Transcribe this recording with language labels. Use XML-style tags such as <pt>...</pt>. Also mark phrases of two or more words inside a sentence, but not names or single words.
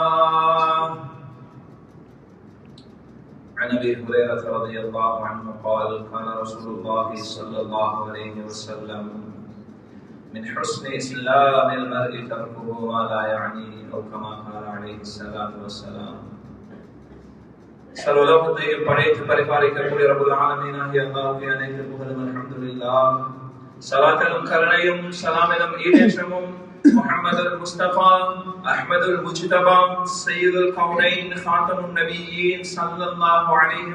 <ar>عن أبي هريرة رضي الله عنه قال: قال رسول الله صلى الله عليه وسلم: من حسن إسلام المرء تركه ما لا يعنيه، أو كما قال عليه الصلاة والسلام.</ar> <ta>சர்வலோகத்தையும் படைத்து பரிபாலிக்கக்கூடிய</ta> <ar>رب العالمين</ar> <ta>ஆகிய அல்லாஹ்வுக்கு அனைத்து புகழும் அல்ஹம்துலில்லாஹ். சலாத்தும் கருணையும் சலாமிலும் ஈடேற்றமும்</ta> <ar>محمد المصطفى أحمد المجتبى سيد الكونين خاتم النبيين صلى الله عليه</ar>